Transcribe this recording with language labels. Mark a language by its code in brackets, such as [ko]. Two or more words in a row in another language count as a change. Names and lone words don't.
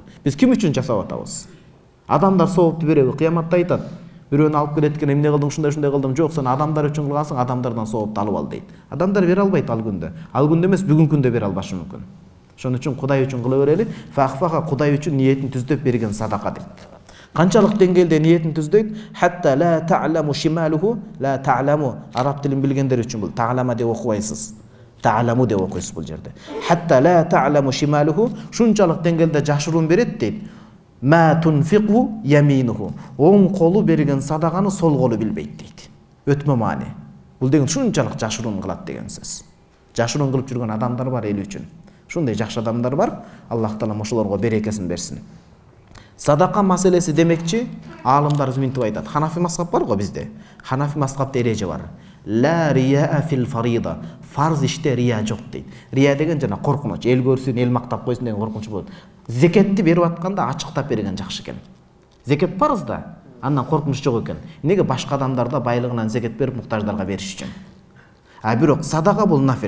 [ky] Биз ким үчүн жасап атабыз? Адамдар соопту береби, кыяматта айтат. Бирөөнү алып келет экен, эмне кылдың, ушундай кылдым. Жок, сен адамдар үчүн кылгансың, адамдардан соопту алып ал дейт. Адамдар бере албайт ал күндө. Ал күндө эмес, бүгүнкү күндө бере албашы мүмкүн. Ошон үчүн Кудай үчүн кыла берели. Фахфага Кудай үчүн ниетин түздөп берген садака дейт. Канчалык деңгээлде ниетин түздөйт? [ar] حتى لا تعلم شماله لا تعلم. [ky] Араб тилин билгендер үчүн бул та'лама деп окубайсыз. Та'ламу деп окуйсуз бул жерде. [ar] حتى لا تعلم شماله, [ky] шунчалык деңгээлде жашыруун берет дейт. [ar] ما تنفق يمينه. [ky] Оң колу берген садаганы сол колу билбейт дейт. Өтмө маани. Бул деген шунчалык жашыруун кылат деген сөз. Жашыруун кылып жүргөн адамдар бар эл үчүн. Шундай жакшы адамдар бар. Аллах таала ошолорго берекесин берсин. Садака маселеси демекчи, аалымдар мынтип айтат. Ханафи мазхаб бар го бизде. Ханафи мазхабта эреже бар. [ar] لا رياء في الفريضة. [ky] Фарз иште рия жок дейт. Рия деген жана коркунуч, эл көрсүн, эл мактап койсун деген коркунуч болот. Зекетти берип атканда ачыктап берген жакшы экен. Зекет фарз да, андан коркунуч жок экен. Неге башка адамдарда байлыгынан зекет берип муктаждарга бериш үчүн. Бирок садака бул нафил.